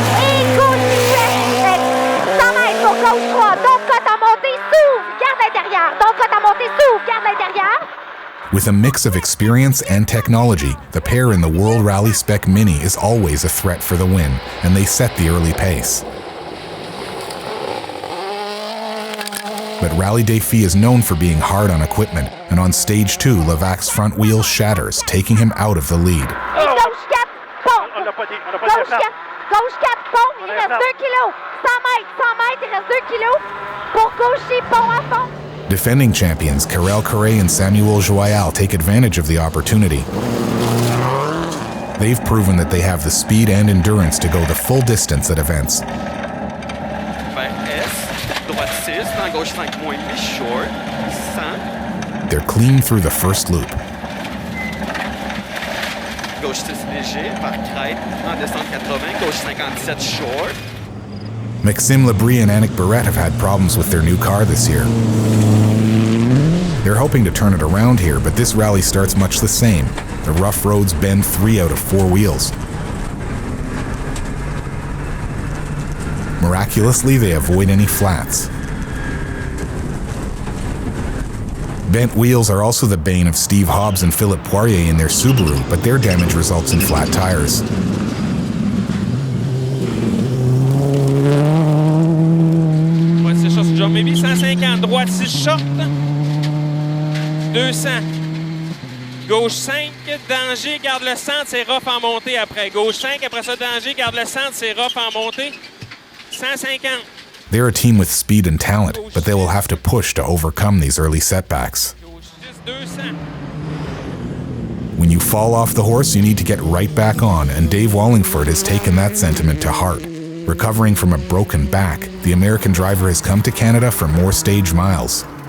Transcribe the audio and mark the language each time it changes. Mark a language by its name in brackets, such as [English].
[French] Et gauche, 100 mètres pour gauche 3, donc côte à monter, s'ouvre, garde l'intérieur, donc côte à monter, s'ouvre, garde l'intérieur. [English] With a mix of experience and technology, the pair in the World Rally Spec Mini is always a threat for the win, and they set the early pace. But Rallye Défi is known for being hard on equipment, and on stage 2, Levac's front wheel shatters, taking him out of the lead. [French] Gauche 4, pont. Gauche 4, pont, il reste 2 kilos. 100 mètres, il reste 2 kilos. Pour gaucher, pont à fond. [English] Defending champions Karel Correa and Samuel Joyal take advantage of the opportunity. They've proven that they have the speed and endurance to go the full distance at events. [French] Gauche 5.8 short, 100. [English] They're clean through the first loop. [French] Gauche 6 léger, par crête, en descente 80, gauche 57 short. [English] Maxime Lebris and Annick Barrette have had problems with their new car this year. They're hoping to turn it around here, but this rally starts much the same. The rough roads bend 3 out of 4 wheels. Miraculously, they avoid any flats. Bent wheels are also the bane of Steve Hobbs and Philippe Poirier in their Subaru, but their damage results in flat tires. [French] Droite 6 short, jump maybe 150, droite 6 short, 200. Gauche 5, danger, garde le centre, c'est rough en montée après. Gauche 5, après ça danger, garde le centre, c'est rough en montée. 150. [English] They're a team with speed and talent, but they will have to push to overcome these early setbacks. When you fall off the horse, you need to get right back on, and Dave Wallingford has taken that sentiment to heart. Recovering from a broken back, the American driver has come to Canada for more stage miles.